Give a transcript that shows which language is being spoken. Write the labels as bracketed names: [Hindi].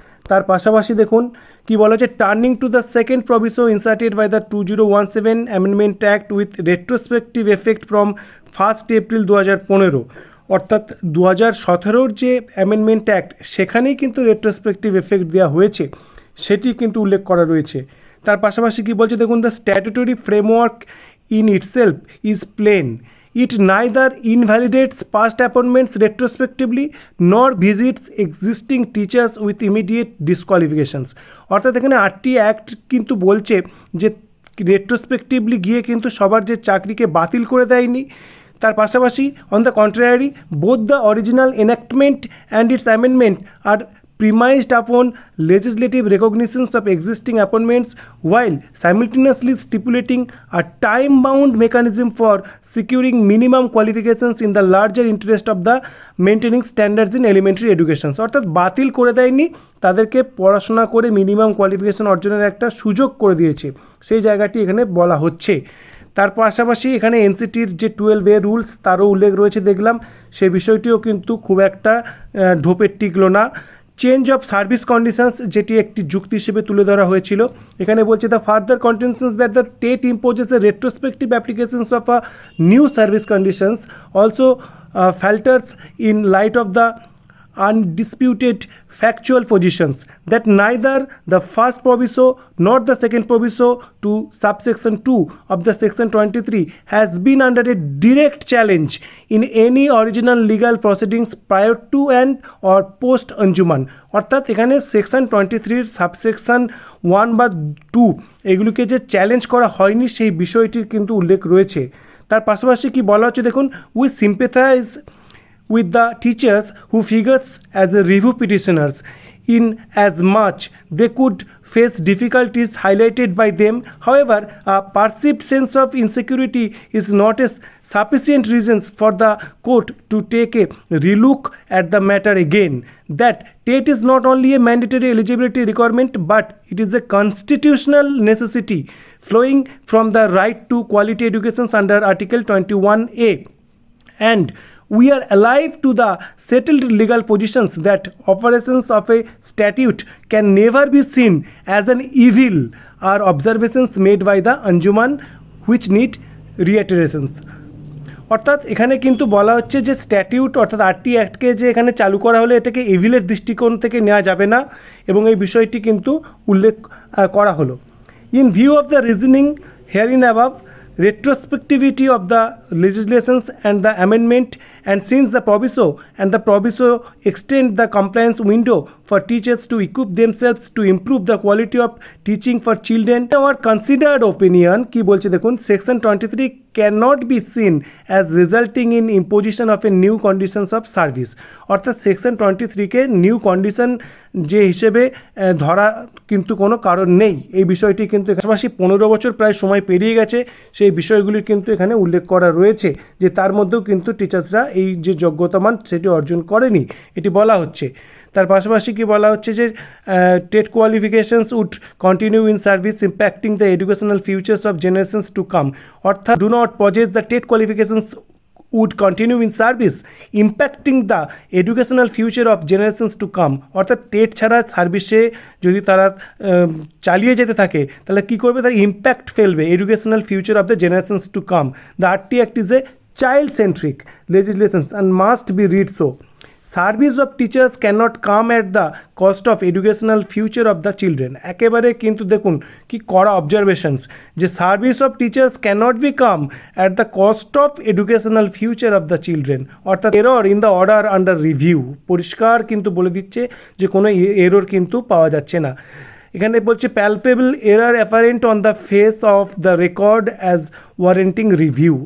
[Bangla] তার পাশাপাশি দেখুন কি বলা হচ্ছে, [English] Turning to the second proviso inserted by the 2017 amendment act with retrospective effect from 1 April 2015। [Bangla] অর্থাৎ 2017-র যে অ্যামেন্ডমেন্ট অ্যাক্ট সেখানেই কিন্তু রেট্রোস্পেক্টিভ এফেক্ট দেওয়া হয়েছে, সেটি কিন্তু উল্লেখ করা রয়েছে। তার পাশাপাশি কি বলছে দেখুন, [English] The statutory framework in itself is plain. It neither invalidates past appointments retrospectively nor visits existing teachers with immediate disqualifications. [Bangla] অর্থাৎ এখানে আরটি অ্যাক্ট কিন্তু বলছে যে রেট্রোস্পেক্টিভলি গিয়ে কিন্তু সবার যে চাকরিকে বাতিল করে দেয়নি। তার পাশাপাশি [English] On the contrary, both the original enactment and its amendment are premised upon legislative recognitions of existing appointments while simultaneously stipulating a time-bound mechanism for securing minimum qualifications in the larger interest of the maintaining standards in elementary education. [Bangla] অর্থাৎ বাতিল করে দেয়নি, তাদেরকে পড়াশোনা করে minimum qualification অর্জনের একটা সুযোগ করে দিয়েছে, সেই জায়গাটি এখানে বলা হচ্ছে। তার পাশাপাশি এখানে এনসিটির যে 12A রুলস তারও উল্লেখ রয়েছে দেখলাম, সে বিষয়টিও কিন্তু খুব একটা ঢোপে টিকলো না। [English] change of service conditions [Bangla] যেটি একটি যুক্তি হিসেবে তুলে ধরা হয়েছিল, এখানে বলছে [English] The further contentions that the TET imposes a retrospective applications of a new service conditions also falters in light of the undisputed factual positions that neither the first proviso nor the second proviso to subsection 2 of the section 23 has been under a direct challenge in any original legal proceedings prior to and or post Anjuman। [Bangla] অর্থাৎ এখানে section 23 subsection 1 বা 2 এগুলিকে যে challenge করা হয়নি সেই বিষয়টির কিন্তু উল্লেখ রয়েছে। তার পাশাপাশি কি বলা হচ্ছে দেখুন, [English] We sympathize with the teachers who figures as a review petitioners in as much they could face difficulties highlighted by them. However, a perceived sense of insecurity is not a sufficient reasons for the court to take a relook at the matter again. That TET is not only a mandatory eligibility requirement but it is a constitutional necessity flowing from the right to quality education under Article 21A, and we are alive to the settled legal positions that operations of a statute can never be seen as an evil or observations made by the Anjuman which need reiterations। [Bangla] অর্থাৎ এখানে কিন্তু বলা হচ্ছে যে statute অর্থাৎ RT অ্যাক্টকে যে এখানে চালু করা হলে এটাকে ইভিলের দৃষ্টিকোণ থেকে নেওয়া যাবে না এবং এই বিষয়টি কিন্তু উল্লেখ করা হলো। [English] in view of the reasoning hereinabove, retrospectivity of the legislations and the amendment, and since the proviso extend the compliance window for teachers to equip themselves to improve the quality of teaching for children, our considered opinion [Bangla] কি বলছে দেখুন, [English] section 23 cannot be seen as resulting in imposition of a new conditions of service। [Bangla] অর্থাৎ section 23কে new condition যে হিসেবে ধরা কিন্তু কোনো কারণ নেই। এই বিষয়টি কিন্তু পাশাপাশি 15 বছর প্রায় সময় পেরিয়ে গেছে, সেই বিষয়গুলি কিন্তু এখানে উল্লেখ করা রয়েছে যে তার মধ্যেও কিন্তু টিচার্সরা এই যে যোগ্যতামান সেটি অর্জন করেনি, এটি বলা হচ্ছে। তার পাশাপাশি কি বলা হচ্ছে যে [English] TET qualifications would continue in service impacting the educational futures of generations to come. অর্থাৎ do not possess the TET qualifications would continue in service impacting the educational future of generations to come। [Bangla] অর্থাৎ TET ছাড়া সার্ভিসে যদি তারা চালিয়ে যেতে থাকে তাহলে কী করবে, তার ইম্প্যাক্ট ফেলবে [English] Educational future of the generations to come. The RTE act is a child centric legislations and must be read so। Service of teachers cannot come at the cost of educational future of the children। [Bangla] একেবারে কিন্তু দেখুন কি কড়া observations যে [English] Service of teachers cannot be come at the cost of educational future of the children. [Bangla] অর্থাৎ [English] error in the order under review, [Bangla] পরিষ্কার কিন্তু বলে দিচ্ছে যে কোনো এরর কিন্তু পাওয়া যাচ্ছে না। এখানে বলছে [English] Palpable error apparent on the face of the record as warranting review.